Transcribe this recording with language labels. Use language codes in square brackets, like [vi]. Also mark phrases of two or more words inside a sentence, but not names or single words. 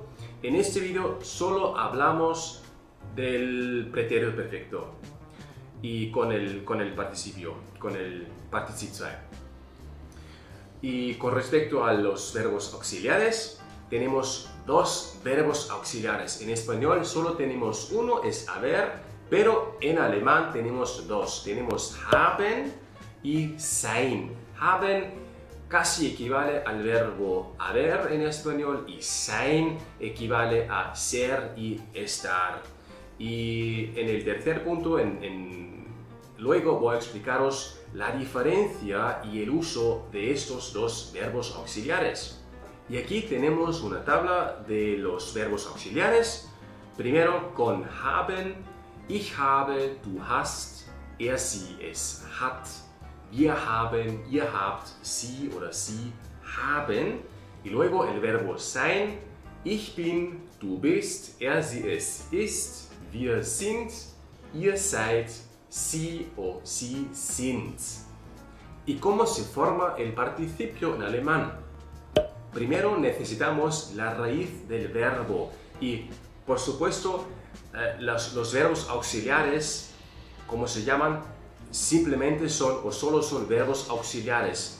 [es] En este vídeo solo hablamos del pretérito perfecto y con el participio, con el Partizip 2. Y con respecto a los verbos auxiliares, tenemos dos verbos auxiliares. En español solo tenemos uno, es haber, pero en alemán tenemos dos. Tenemos haben y sein. Haben casi equivale al verbo haber en español y sein equivale a ser y estar. Y en el tercer punto, luego voy a explicaros la diferencia y el uso de estos dos verbos auxiliares. Y aquí tenemos una tabla de los verbos auxiliares. Primero con haben. [de] Ich habe, du hast, sie, es hat. Wir haben, ihr habt, sie oder sie haben. [es] Y luego el verbo sein. [de] Ich bin, du bist, sie, es ist. Wir sind, ihr seid, sie o sie sind. [es] ¿Y cómo se forma el participio en alemán? Primero necesitamos la raíz del verbo y, por supuesto, los verbos auxiliares, como se llaman, simplemente solo son verbos auxiliares.